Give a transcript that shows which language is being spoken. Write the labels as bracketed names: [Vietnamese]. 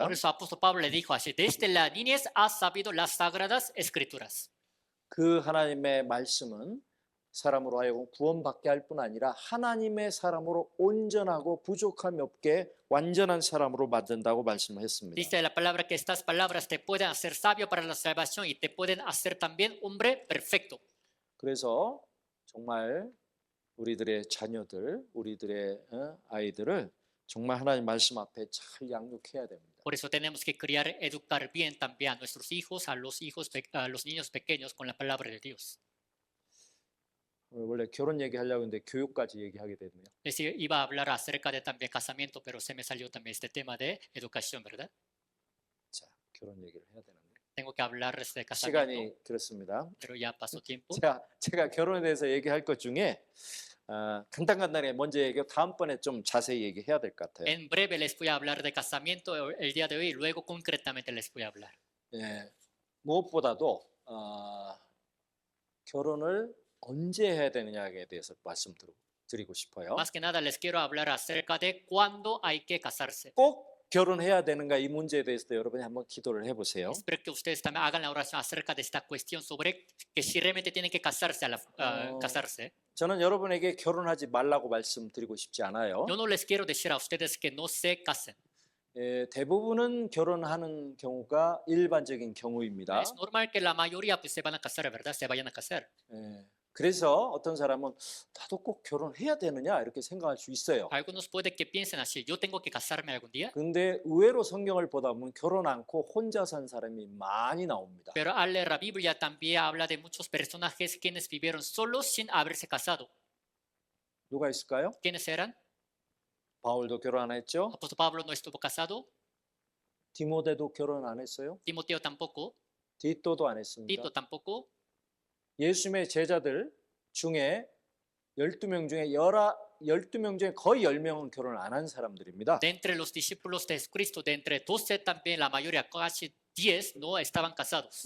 [Spanish] Por eso apóstol Pablo le dijo así, desde la niñez has sabido las sagradas escrituras. [Korean] 그 하나님의 말씀은 사람으로 하여금 구원받게 할 뿐 아니라 하나님의 사람으로 온전하고 부족함이 없게 완전한 사람으로 만든다고 말씀했습니다. [Spanish] Dice la palabra que estas palabras te pueden hacer sabio para la salvación y te pueden hacer también hombre perfecto. [Korean] 그래서 정말 우리들의 자녀들, 우리들의 아이들을 정말 하나님 말씀 앞에 잘 양육해야 됩니다. [Spanish] Por eso tenemos que criar, educar bien también a nuestros hijos, a los niños pequeños con la palabra de Dios. [Korean] 원래 결혼 얘기하려고 했는데 교육까지 얘기하게 됐네요. [Spanish] Es decir, iba a hablar acerca de también casamiento, pero se me salió también este tema de educación, ¿verdad? [Korean] 자, 결혼 얘기를 해야 되는데 [Spanish] Tengo que hablarles de casamiento, [Korean] 시간이 그렇습니다. [Spanish] pero ya pasó tiempo. [Korean] 제가 결혼에 대해서 얘기할 것 중에 간단하게 먼저 얘기하고 다음번에 좀 자세히 얘기해야 될 것 같아요. [Spanish] En breve les voy a hablar de casamiento el día de hoy y luego concretamente les voy a hablar. [Korean] 예, 무엇보다도 결혼을 언제 해야 되느냐에 대해서 말씀드리고 싶어요. [Spanish] Más que nada les quiero hablar acerca de cuándo hay que casarse. [Korean] 꼭 결혼해야 되는가 이 문제에 대해서도 여러분이 한번 기도를 해보세요. [Spanish] Espero que ustedes también hagan la oración acerca de esta cuestión sobre que si realmente tienen que casarse, casarse. [Korean] 저는 여러분에게 결혼하지 말라고 말씀드리고 싶지 않아요. [Spanish] Yo no les quiero decir a ustedes que no se casen. [Korean] 대부분은 결혼하는 경우가 일반적인 경우입니다. [Spanish] Es normal que la mayoría pues, se van a casar, ¿verdad? Se vayan a casar. [Korean] 그래서 어떤 사람은 나도 꼭 결혼해야 되느냐 이렇게 생각할 수 있어요. [Spanish] Algunos puede que piensen así, yo tengo que casarme algún día. [Korean] 근데 의외로 성경을 보다 보면 결혼 않고 혼자 산 사람이 많이 나옵니다. [Spanish] Pero al leer la Biblia también habla de muchos personajes quienes vivieron solos sin haberse casado. [Korean] 누가 있을까요? [Spanish] ¿Quiénes eran? [Korean] 바울도 결혼 안 했죠. [Spanish] Apóstol Pablo no estuvo casado, [Korean] 디모데도 결혼 안 했어요. [Spanish] Timoteo tampoco, [Korean] 디또도 안 했습니다. [Spanish] Tito tampoco. [Korean] 예수님의 제자들 중에 12명 중에 12명 중에 거의 10명은 결혼 안 한 사람들입니다. [Spanish] De entre los discípulos de Jesucristo, de entre 12 también, la mayoría, casi 10, no estaban casados.